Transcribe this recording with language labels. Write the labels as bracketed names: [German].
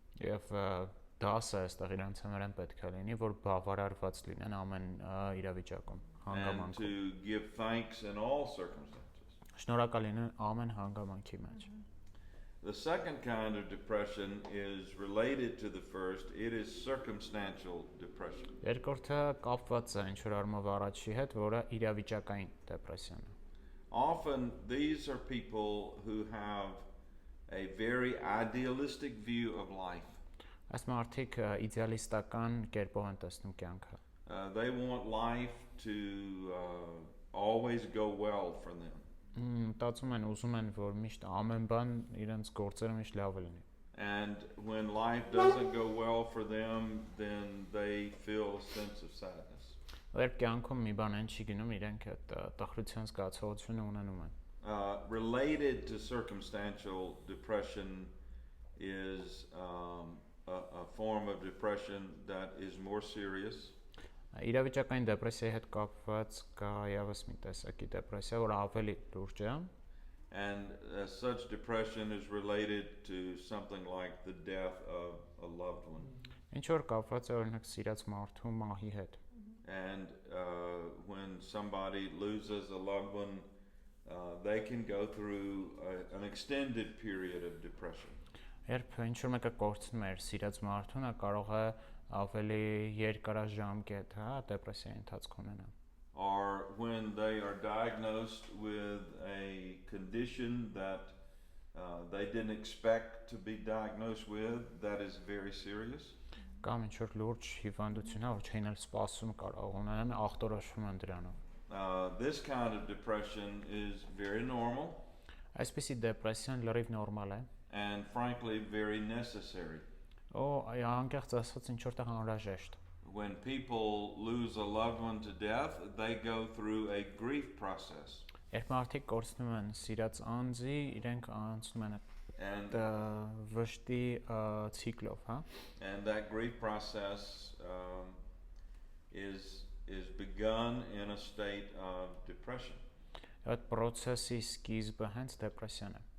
[Armenian] Եվ դասը այստեղ իրենց համար պետք է լինի, որ բավարարված լինեն ամեն իրավիճակում, [English] and to give thanks in all circumstances. [Armenian] Շնորհակալ լինեն ամեն հանգամանքի մեջ։ [English] The second kind of depression is related to the first. It is circumstantial depression. [Armenian] Երկրորդը կապված է ինչ որ առումով առաջի հետ, որը իրավիճակային դեպրեսիան է։ [English] Often these are people who have a very idealistic view of life. [Armenian] Այս մարդիկ իդեալիստական կերպով են տեսնում կյանքը։ [English] They want life to always go well for them. [Armenian] Մտածում են, ուզում են, որ միշտ ամեն բան իրենց գործերը միշտ լավ լինի։ [English] And when life doesn't go well for them, then they feel a sense of sadness. [Armenian] Երբ կյանքում մի բան են չի գնում, իրենք այդ տխրության զգացողությունը ունենում են։ [English] Related to circumstantial depression is a form of depression that is more serious. [Armenian] Իրավիճակային դեպրեսիայի հետ կապված կա եւս մի տեսակի դեպրեսիա, որ ավելի լուրջ է։ [English] And such depression is related to something like the death of a loved one. [Armenian] Ինչ որ կապված է օրինակ սիրած մարդու մահի հետ։ [English] And when somebody loses a loved one, they can go through an extended period of depression. [Armenian] Երբ ինչ որ մեկը կորցնում է սիրած մարդուն, նա կարող է ավելի երկարաժամկետ, հա, դեպրեսիայի ընթացք ունենալ։ [English] Or when they are diagnosed with a condition that they didn't expect to be diagnosed with, that is very serious. [Armenian] Կամ ինչ որ լուրջ հիվանդություն, որ չէին էլ սպասում կարող ունենան, ախտորոշվում են դրանով։ [English] This kind of depression is very normal. [Armenian] Այսպիսի դեպրեսիան լրիվ նորմալ է։ [English] And frankly very necessary. [Armenian] Անկեղծ ասած ինչ որտեղ անհրաժեշտ։ [English] when people lose a loved one to death, they go through a grief process. [Armenian] Երբ մարդիկ կորցնում են սիրած անձի, իրենք անցնում են [English] And [Armenian] վշտի ցիկլով, հա? [English] And that grief process is begun in a state of depression. [Armenian] Այդ process-ի սկիզբը հենց դեպրեսիան է։